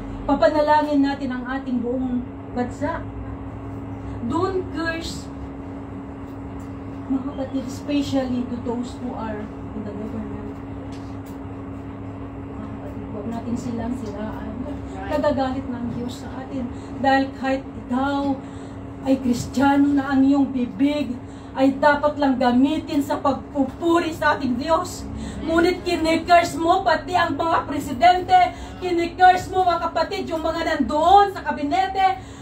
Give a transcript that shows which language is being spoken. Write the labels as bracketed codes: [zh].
[tl] Papanalangin natin ang ating buong bansa. [en] Don't curse, [tl] mga kapatid, [en] especially to those who are in the government. [tl] Mga kapatid, huwag natin silang siraan. Nagagalit ng Diyos sa atin. Dahil kahit ikaw ay Kristiyano na ang iyong bibig ay dapat lang gamitin sa pagpupuri sa ating Diyos. Ngunit kinikurs mo pati ang mga presidente, kinikurs mo, mga kapatid, yung mga nandoon sa kabinete.